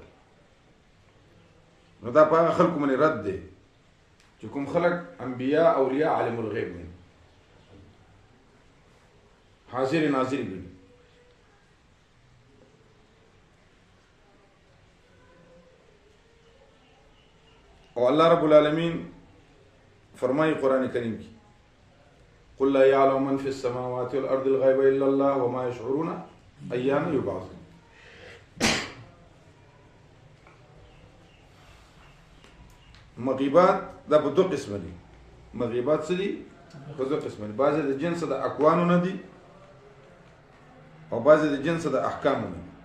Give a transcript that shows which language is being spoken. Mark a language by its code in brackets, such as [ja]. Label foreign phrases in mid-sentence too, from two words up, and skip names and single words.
[ps] نو دا په خلکو باندې رد دی چې کوم خلک انبیاء اولیاء عالم الغیب دي حاضر ناظر دي او [ar] الله رب العالمین [ur] فرمائے قرآن کریم کی [ar] قل لا يعلم من في السماوات والارض الغيب الا الله وما يشعرون ايام يبعثون. [ps] مغیبات دا په دوه قسم دي. مغیبات څه دي؟ په دوه قسم دي. بعضې د جنس د اکوانو نه دي او بعضې د جنس د احکامو نه دي.